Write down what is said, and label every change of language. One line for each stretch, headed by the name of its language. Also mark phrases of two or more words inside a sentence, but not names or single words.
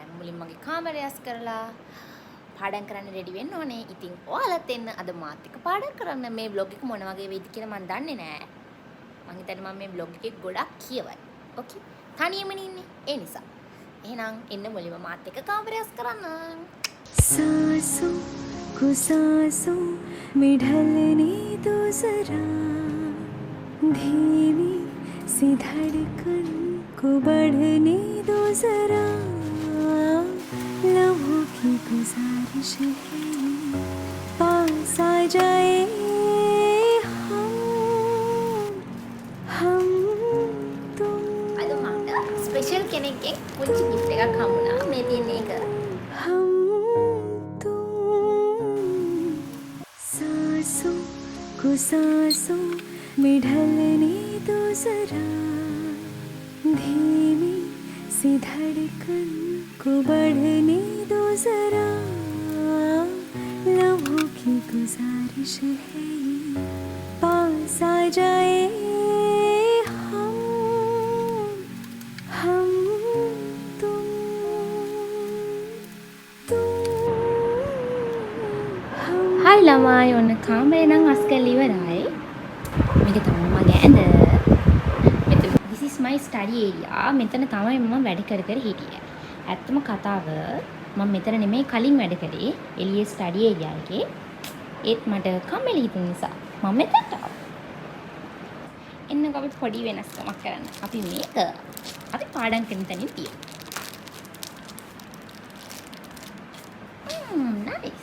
Sinhala: මුලින් මගේ කාමරය අස් කරලා පාඩම් කරන්න රෙඩි වෙන්න ඕනේ. ඉතින් ඔයාලත් එන්න අද මාත් එක්ක පාඩම් කරන්න. මේ vlog එක මොන වගේ වෙයිද කියලා මම දන්නේ නෑ. මං හිතන්නේ මම මේ vlog එකේ ගොඩක් කියවයි. ඕකේ. තනියමනේ ඉන්නේ. ඒ නිසා. එහෙනම් එන්න මුලින්ම මාත් එක්ක කාමරය අස් කරන්න.
Hindi: सांसों को सांसों में ढलने दो जरा धीमी सी धड़कन को बढ़ने दो जरा लम्हों की गुजारिश है पास आ जाए हम तुम
Sinhala: අද මට ස්පෙෂල් කෙනෙක්ගෙන් පුංචි gift එකක් හම්බුණා. මේ තියෙන එක.
Hindi: हम तुम सांसों को सांसों में ढलने दो जरा धीमी सी धड़कन को बढ़ने दो जरा लम्हों की गुजारिश है ये पास आ जाए हम तुम
Sinhala: හයි ළමයි ඔන්න කාමරේ නම් අස් කරලා ඉවරයි. මේක තමයි මගේ ඇඳ. මෙතන
English: this is my study area.
Sinhala: මෙතන තමයි මම වැඩ කර කර හිටියේ. ඇත්තම කතාව මම මෙතන නෙමෙයි කලින් වැඩ කරේ. එළියේ
English: study area
Sinhala: එකේ. ඒත් මට කම්මැලි හිතුන නිසා මම මෙතනට ආවා. එන්නකෝ අපි පොඩි වෙනස්කමක් කරන්න. අපි මේක අපි පාඩම් කරන තැනින් තියමු. nice.